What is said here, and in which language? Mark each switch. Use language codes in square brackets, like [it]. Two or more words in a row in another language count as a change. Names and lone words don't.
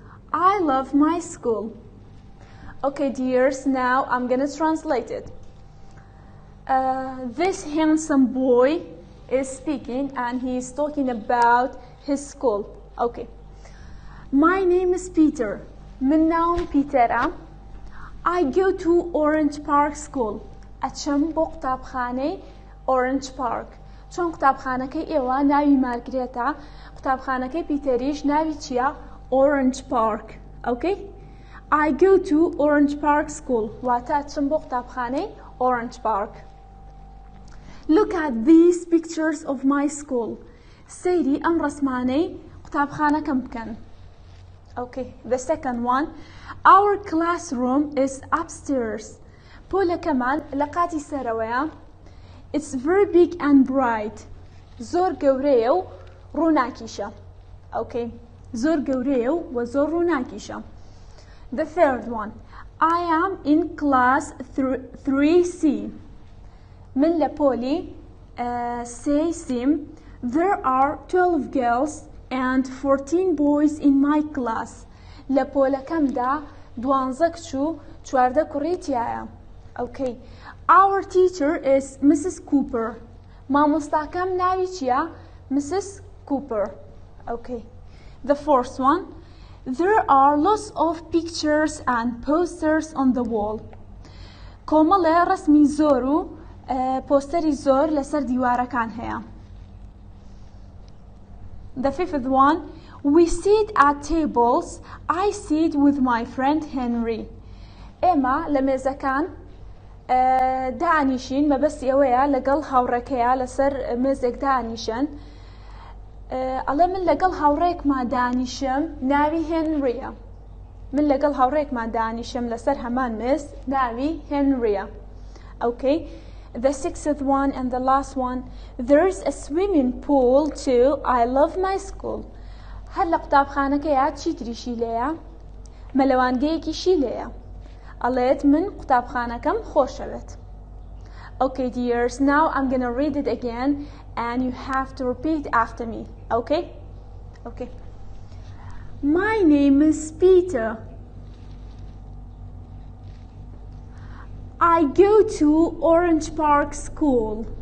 [en] I love my school. Okay, dears, now I'm gonna translate it. This handsome boy is speaking and he is talking about his school. Okay. My name is Peter. [ckb] من نام بيترا. [en] I go to Orange Park School. [ckb] أتشم بو قطابخانة Orange Park. چون قطابخانەکەی ئێوە ناوی مارگرێتە، قطابخانەکەی پیتەریش ناوی چییە؟ [en] Orange Park. Okay? I go to Orange Park School. [ckb] واتە ئەچم بۆ قطابخانەی Orange Park. [en] Look at these pictures of my school. [ckb] سەیری ئەم ڕەسمانەی قوتابخانەکەم بکەن. [en] Okay, the second one. Our classroom is upstairs. [ckb] پۆلەکەمان لە قاتی سەرەوەیە. [en] It's very big and bright. [ckb] زۆر گەورەیە و ڕووناکیشە. Okay, زۆر گەورەیە و زۆر ڕووناکیشە. [en] The third one. I am in class 3C. [ckb] من لپولی سيسم. [en] There are 12 girls and 14 boys in my class. [ckb] لپولا كم دا 12 كچو 14 كوريتيايا. [en] Okay. Our teacher is Mrs. Cooper. [ckb] مامۆستاکەم ناوی چییە؟ Mrs. Cooper. [en] Okay. The fourth one. There are lots of pictures and posters on the wall. [ckb] کۆمەڵێ ڕەسمی زۆر و پۆستەری زۆر لەسەر دیوارەکان هەیە. [en] The fifth one. We sit at tables. I sit with my friend Henry. [ckb] ئێمە لە مێزەکان دانیشین مەبەستی ئەوەیە لەگەڵ هاوڕێکەیە لەسەر مێزێک دانیشن. ئەڵێ من لەگەڵ هاوڕێکمان دانیشم ناوی هێنریە. من لەگەڵ هاوڕێکمان دانیشم لەسەر هەمان مێز ناوی هێنریە. Okay. [en] The sixth one and the last one. There's a swimming pool too. I love my school. [ckb] هەر لە قوتابخانەکەیە چی تریشی لێیە؟ مەلەوانگەیەکیشی لێیە. ئەڵێت من قوتابخانەکەم خۆشەوێت. [en] Okay, dears, now I'm gonna read it again and you have to repeat after me. Okay? Okay. My name is Peter. I go to Orange Park School.